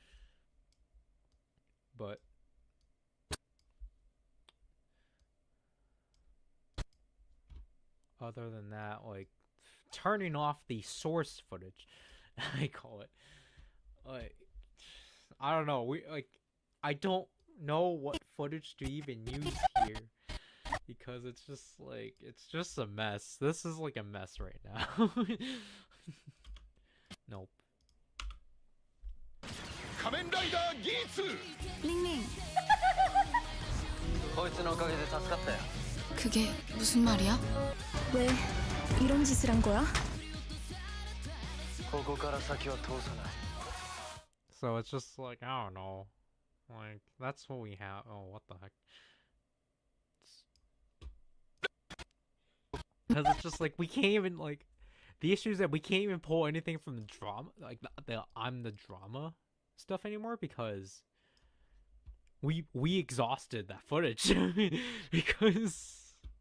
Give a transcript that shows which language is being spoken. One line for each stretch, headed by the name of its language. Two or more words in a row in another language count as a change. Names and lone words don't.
English: But other than that, like turning off the source footage, I call it. Like I don't know, I don't know what footage to even use here. Because it's just a mess. This is like a mess right now. Nope.
Japanese: 仮面ライダーギーツリンリンこいつのおかげで助かったよ
Korean: 그게 무슨 말이야? 왜 이런 짓을 한 거야?
Japanese: ここから先は通さない
English: So it's just like I don't know. Like that's what we have. Oh, what the heck? Because it's just like we can't even like the issue is that we can't even pull anything from the drama, like the I'm the drama stuff anymore because we exhausted that footage because